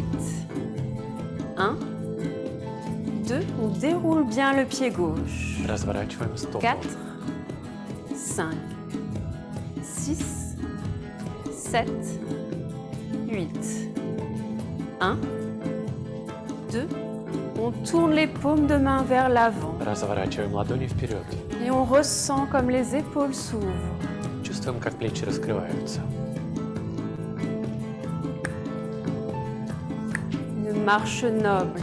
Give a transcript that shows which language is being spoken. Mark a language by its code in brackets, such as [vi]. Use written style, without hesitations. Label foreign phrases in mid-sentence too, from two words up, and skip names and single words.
[fr] 1, 2, on déroule bien le pied gauche. [ru] Разворачиваем стопу. [fr] 4, 5, 6, 7, 8. 1, 2, on tourne les paumes de main vers l'avant [ru] Разворачиваем ладони вперед. [fr] et on ressent comme les épaules s'ouvrent. [ru] Чувствуем, как плечи раскрываются. [fr] Une marche noble.